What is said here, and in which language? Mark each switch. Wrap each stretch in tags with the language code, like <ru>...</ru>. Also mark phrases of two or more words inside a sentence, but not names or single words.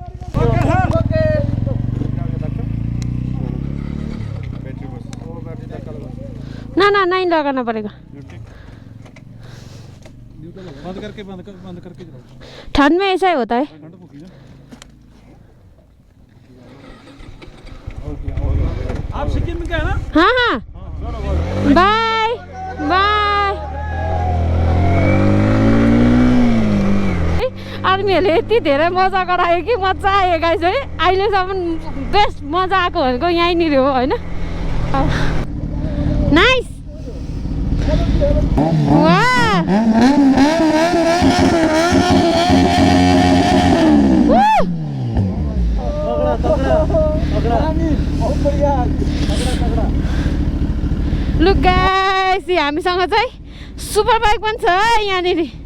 <hi>ना नहीं लगाना पड़ेगा बंद करके ठंड में ऐसा ही होता है आप सिक्किम में क्या है ना हाँ बाय</hi> <ne>आर्मीहरूले यति धेरै मजा गरायो कि मजा आयो गाइस है अहिलेसम्म बेस्ट मजा आएको भनेको यहीँनिर हो होइन</ne> <en>nice look guys</en> <ne>हामीसँग चाहिँ</ne> <en>super bike</en> <ne>पनि छ यहाँनिर</ne>